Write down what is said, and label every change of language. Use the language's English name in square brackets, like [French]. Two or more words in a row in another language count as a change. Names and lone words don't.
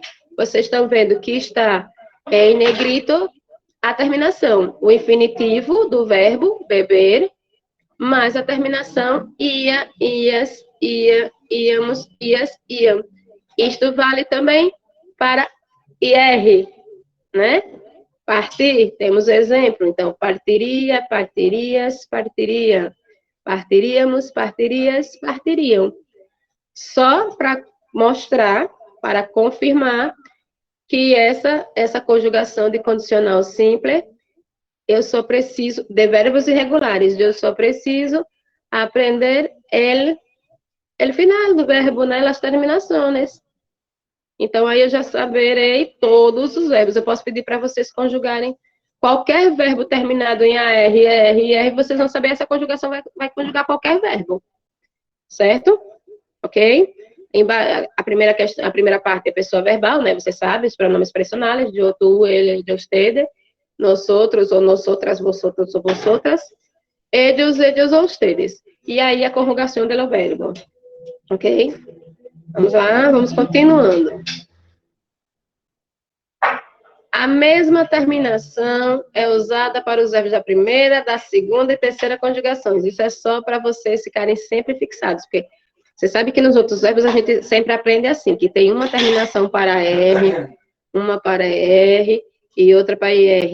[Portuguese] Vocês estão vendo que está em negrito a terminação, o infinitivo do verbo beber, mais a terminação ia, ias, ia, íamos, ias, iam. Isto vale também para IR, né? Partir, temos exemplo, então, partiria, partirias, partiria. Partiríamos, partirias, partiriam. Só para mostrar, para confirmar que essa conjugação de condicional simples, eu só preciso, de verbos irregulares, eu só preciso aprender [Spanish] el final [Portuguese] do verbo, né, as terminações. Então, aí eu já saberei todos os verbos. Eu posso pedir para vocês conjugarem qualquer verbo terminado em AR, ER, IR, vocês vão saber essa conjugação vai conjugar qualquer verbo. Certo? Ok? A primeira parte é pessoa verbal, né? Você sabe, os pronomes personais, [Spanish] yo, tú, [Portuguese] ele, [Spanish] de usted, nosotros ou nosotras, vosotros ou vosotras, ellos ou ustedes. [Portuguese] E aí a conjugação do verbo. Ok? Vamos lá, vamos continuando. A mesma terminação é usada para os verbos da primeira, da segunda e terceira conjugações. Isso é só para vocês ficarem sempre fixados, porque você sabe que nos outros verbos a gente sempre aprende assim, que tem uma terminação para R, uma para R e outra para IR.